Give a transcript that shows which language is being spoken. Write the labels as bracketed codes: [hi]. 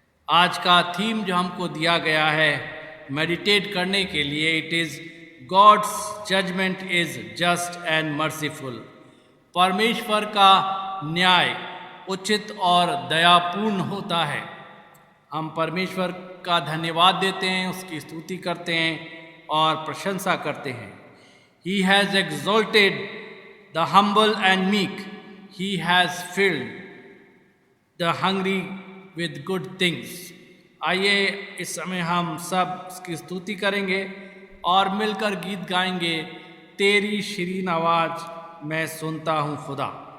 [hi] आज का थीम जो हमको दिया गया है मेडिटेट करने के लिए, [en] It is God's judgment is just and merciful. [hi] परमेश्वर का न्याय उचित और दयापूर्ण होता है। हम परमेश्वर का धन्यवाद देते हैं, उसकी स्तुति करते हैं और प्रशंसा करते हैं। [en] He has exalted the humble and meek. He has filled the hungry with good things. [hi] आइए इस समय हम सब उसकी स्तुति करेंगे और मिलकर गीत गाएंगे। तेरी शीरीन आवाज़ मैं सुनता हूँ खुदा।